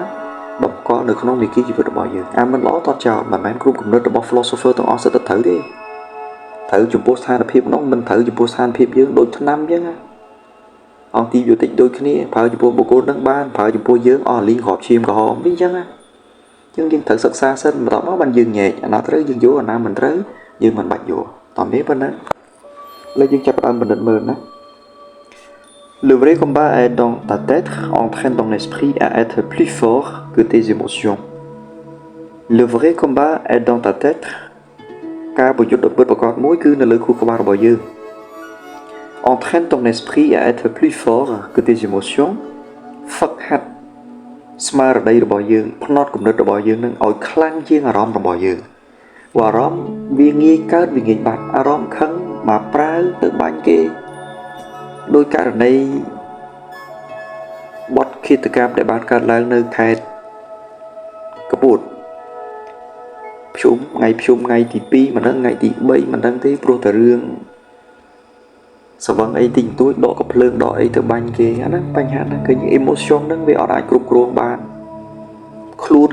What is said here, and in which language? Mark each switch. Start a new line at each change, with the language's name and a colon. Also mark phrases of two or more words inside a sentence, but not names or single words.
Khmer: បង្កនៅក្នុងនីតិជីវិតរបស់យើងអាមិនល្អតតចោលមិនមែនគ្រប់គំនិតរបស់ philosopher ទាំងអស់សិតតែត្រូវទេត្រូវចំពោះស្ថានភាពនោះមិនត្រូវចំពោះស្ថានភាពយើងដូចថ្នាំចឹងណាអង់ទីប៊ីយោទិកដូចគ្នាប្រើ ចំពោះបុគ្គលនឹងបានប្រើចំពោះយើងអស់លីងគ្រាប់ឈាមក្រហមវិញចឹងណាចឹងយើងត្រូវសិក្សាសិនបន្តមកបានយើងញែកអាណាត្រូវយើងយកអាណា មិនត្រូវយើងមិនបាច់យកតោះនេះប៉ុណ្ណឹងលើយើងចាប់ផ្ដើមបណ្ឌិតមើលណា
French: Le vrai combat est dans ta tête entraîne ton esprit à être plus fort que tes émotions Le vrai combat est dans ta tête
Khmer: ការប្រយុទ្ធដ៏ពិតប្រាកដមួយគឺនៅលើខួរក្បាលរបស់យើង
French: entraîne ton esprit à être plus fort que tes émotions
Khmer: ហ្វឹកហាត់ស្មារតីរបស់យើងផ្នត់គំនិតរបស់យើងនឹងឲ្យខ្លាំងជាងអារម្មណ៍របស់យើងអារម្មណ៍វាងាយកើតវាងាយបាត់អារម្មណ៍ខឹងមកប្រើទៅបាញ់គេដោយករណី បទឃាតកម្មដែលបានកើតឡើងនៅខេត្តកពតភ្ជុំថ្ងៃទី2មិនដឹងថ្ងៃទី3មិនដឹងទេព្រោះតែរឿងសវឹងអីទីទួចដកកំភ្លើងដកអីទៅបាញ់គេអាហ្នឹងបញ្ហាហ្នឹងគឺ emotion ហ្នឹងវាអត់អាចគ្រប់គ្រងបានខ្លួន